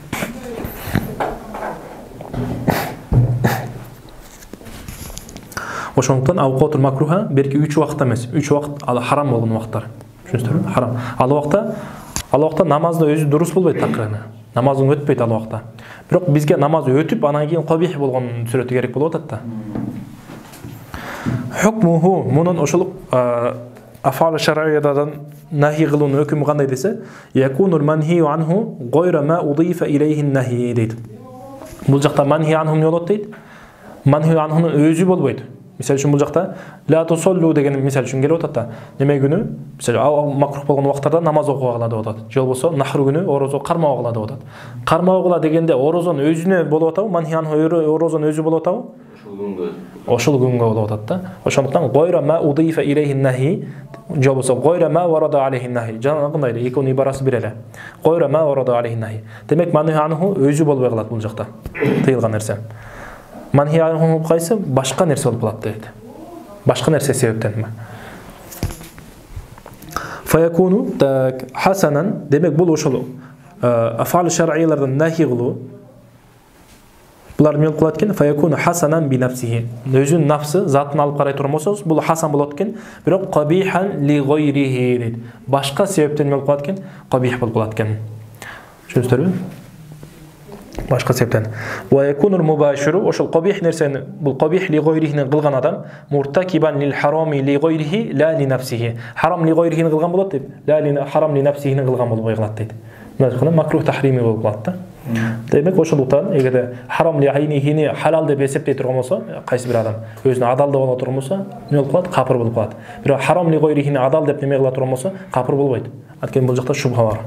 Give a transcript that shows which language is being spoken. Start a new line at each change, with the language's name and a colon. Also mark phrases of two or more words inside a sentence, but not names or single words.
Kyrgyz: Ошондуктан
Arabic: الأوقات المكروهة
Kyrgyz: берки 3 убакытта эмес, 3 убакыт ал харам болгон убакыттар. Түшүнүңүздөрбү? Харам. Ал убакта намазды өзү дурус болбойт такырына. Намазың өтпөйт ал убакта. Бирок бизге намаз өтүп, анан кийин кабих болгон сүрөтү керек болуп атат да. Hukmuhu munun ошол афал шар'иядан нахи кылуунун өкүмү кандай десе,
Arabic: يكون المنهي عنه غير ما أضيف إليه النهي
Kyrgyz: дейт. Бул жакта
Arabic: المنهي عنه
Kyrgyz: эмне болот дейт? Манхи анхунун өзү болбойт. Мисалы үчүн бул жакта
Arabic: لا تصلوا
Kyrgyz: деген мисалы үчүн келип атат да. Неме күнү, мисалы макрух болгон убактарда намаз окугала деп атат. Же болбосо нахру күнү орозо кармагыла деп атат. Кармагыла дегенде орозон өзүнө болуп атабы?
Arabic: المنهي عنه
Kyrgyz: орозон өзү болуп атабы? Ошол күнгө болуп атат да. Ошондуктан
Arabic: غير ما أضيف إليه النهي,
Kyrgyz: же болбосо
Arabic: غير ما ورد عليه النهي.
Kyrgyz: Жанагындай экөөнүн ибарасы бир эле.
Arabic: غير ما ورد عليه النهي.
Kyrgyz: Демек
Arabic: المنهي عنه
Kyrgyz: өзү болбой калат бул жакта. Тыйылган нерсе.
Arabic: المنهي عنه
Kyrgyz: кайсы? Башка нерсе болуп калат дейт. Башка нерсе себептен.
Arabic: فيكون حسنا,
Kyrgyz: демек бул ошол афал шар'иялардан нахи кылуу. Булар эмне болуп калат экен?
Arabic: فيكون حسنا بنفسه.
Kyrgyz: Өзүнүн нафсы, затын алып карай турган болсоңуз, бул хасан болот экен, бирок
Arabic: قبيحا لغيره
Kyrgyz: дейт. Башка себептен эмне болуп калат экен? Кабих болуп калат экен. Түшүнүңүздөрбү? Башка себептен.
Arabic: ويكون المباشر,
Kyrgyz: ошол кабих нерсени, бул кабих ли гойрихини кылган адам,
Arabic: مرتكبا للحرام لغيره لا لنفسه.
Kyrgyz: Харам ли гойрихини кылган болот деп, ла ли харам ли нафсихини кылган болбой калат дейт. Мына
Arabic: مكروه تحريمي
Kyrgyz: болуп калат да. Демек ошондуктан эгерде харам ли айнихини халал деп эсептей турган болсо, кайсы бир адам өзүнө адал деп ала турган болсо, эмне болуп калат? Капыр болуп калат. Бирок харам ли гойрихини адал деп неме кыла турган болсо, капыр болбойт. Анткени бул жакта шубха бар.